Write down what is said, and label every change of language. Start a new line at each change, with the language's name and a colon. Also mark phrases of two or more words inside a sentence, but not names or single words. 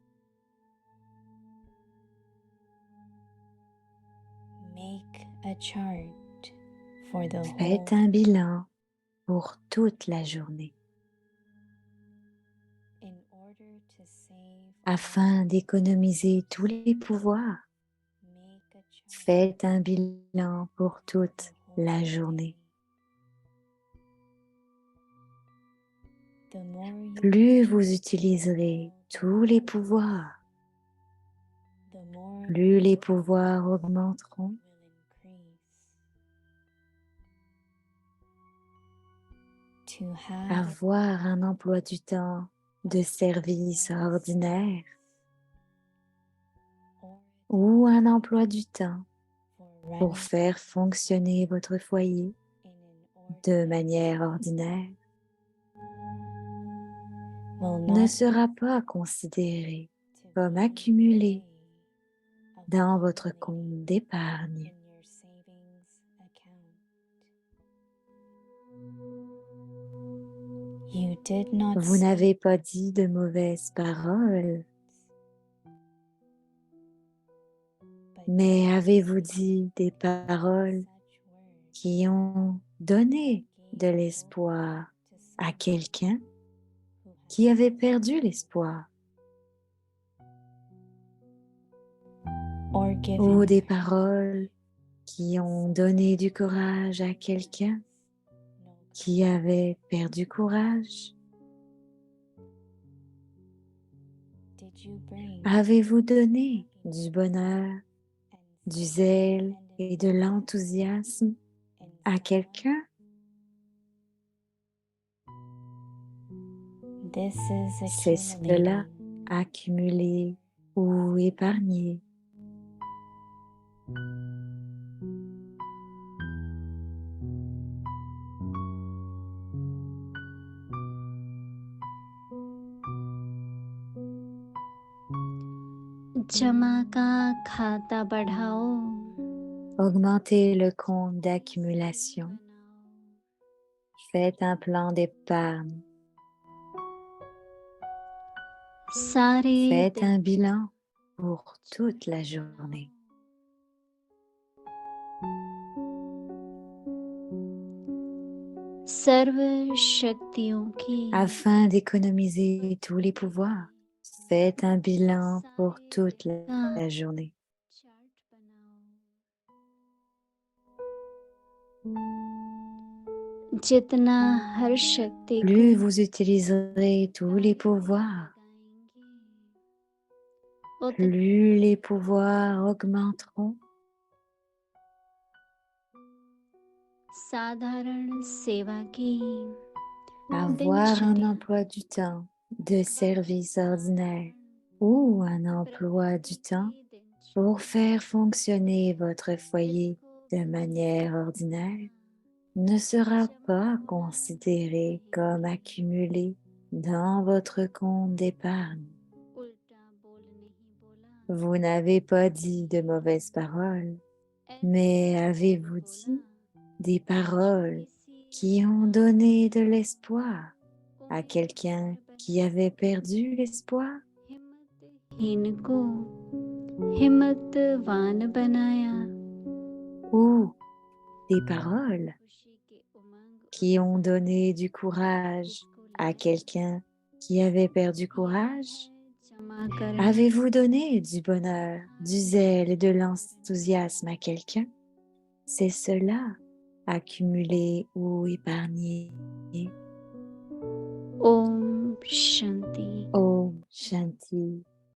English: Make a chart for the
French: Faites
English: whole
French: un bilan pour toute la journée
English: in order to save
French: afin d'économiser tous les pouvoirs.
English: make a chart
French: Faites un bilan pour toute la journée.
English: the more you
French: Plus vous utiliserez tous les pouvoirs,
English: the more
French: plus les pouvoirs augmenteront.
English: will increase. To have
French: Avoir un emploi du temps de service ordinaire
English: or
French: ou un emploi du temps
English: for
French: pour
English: running
French: faire fonctionner votre foyer
English: in an
French: de
English: order
French: manière ordinaire
English: will
French: ne
English: not
French: sera pas considéré
English: to
French: comme
English: be
French: accumulé
English: a way of
French: dans votre
English: accumulating
French: compte d'épargne.
English: in your savings account. You did not
French: Vous
English: say
French: n'avez pas dit de mauvaises paroles,
English: but
French: mais avez-vous dit des paroles
English: such words
French: qui ont donné de
English: gave
French: l'espoir
English: hope to
French: à
English: someone
French: quelqu'un
English: who has
French: qui avait perdu l'espoir,
English: or
French: ou
English: given
French: des paroles qui ont donné du courage à quelqu'un
English: no
French: qui avait perdu courage?
English: did you bring
French: Avez-vous donné du bonheur,
English: and
French: du zèle et de l'enthousiasme à quelqu'un?
English: This is
French: C'est cela,
English: accumulating
French: accumuler ou épargner.
Hindi: जमा का खाता बढ़ाओ
French: Augmentez le compte d'accumulation. Faites un plan d'épargne.
Hindi: सारे
French: Faites
Hindi: दिन
French: un bilan pour toute la journée
Hindi: सर्व शक्तियों की
French: afin d'économiser tous les pouvoirs. Faites un bilan pour toute la journée.
Hindi: चार्ट बनाओ जितना हर शक्ति
French: Plus
Hindi: को
French: vous utiliserez tous les pouvoirs,
Hindi: उतना
French: plus les pouvoirs augmenteront.
Hindi: साधारण सेवा की
French: Avoir un
Hindi: दिनचर्या
French: emploi du temps de service ordinaire ou un emploi du temps
Hindi: की दिनचर्या
French: pour faire fonctionner votre foyer de manière ordinaire ne sera pas considéré comme accumulé dans votre compte d'épargne.
Hindi: उल्टा बोल नहीं बोला
French: Vous n'avez pas dit de mauvaises paroles, mais avez-vous dit des paroles qui ont donné de l'espoir à quelqu'un qui avait perdu l'espoir?
Hindi: हिम्मतहीन को हिम्मतवान बनाया
French: Ou des paroles
Hindi: खुशी के उमंग
French: qui ont donné du courage à quelqu'un qui avait perdu courage?
Hindi: क्षमा करें
French: Avez-vous donné du bonheur, du zèle et de l'enthousiasme à quelqu'un? C'est cela, accumuler ou épargner.
Hindi: ओम शांति Om Shanti.